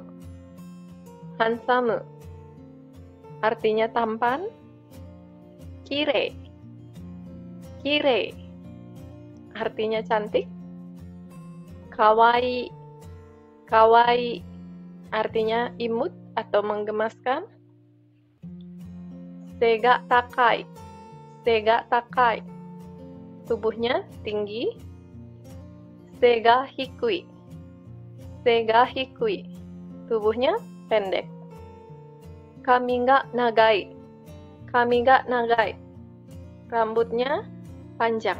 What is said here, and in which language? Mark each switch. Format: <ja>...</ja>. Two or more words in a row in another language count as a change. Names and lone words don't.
<id>Handsome artinya tampan. Kirei. Kirei artinya cantik. Kawaii. Kawaii artinya imut atau menggemaskan.</id> <ja>背が高い。背が高い</ja> <id>tubuhnya tinggi.</id> <ja>背が低い. 背が低い</ja> <id>tubuhnya pendek.</id> <ja>髪が長い. 髪が長い</ja> <id>rambutnya panjang.</id>